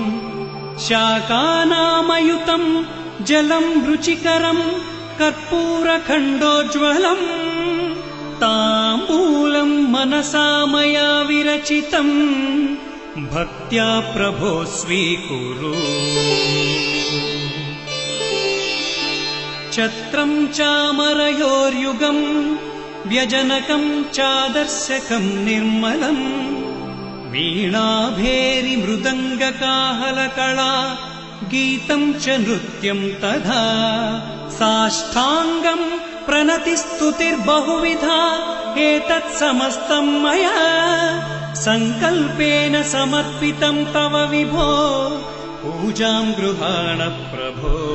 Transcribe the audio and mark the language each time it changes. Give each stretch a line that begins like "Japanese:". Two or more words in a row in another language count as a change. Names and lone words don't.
Sanskrit: शाकानामयुतं जलं रुचिकरं कर्पूरखण्डोज्ज्वलम् ताम्बूलं मनसा मया विरचितम् भक्त्या प्रभो स्वीकुरु ఛత్రం చామరయోర్యుగం వ్యజనకం చాదర్శకం నిర్మలం వీణాభేరి మృదంగకాహలకళా గీతం చ నృత్యం తథా సాష్టాంగం ప్రణతిస్తుతిర్బహువిధా ఏతత్ సమస్తం మయా సంకల్పేన సమర్పితం తవ విభో పూజాం గృహాణ ప్రభో.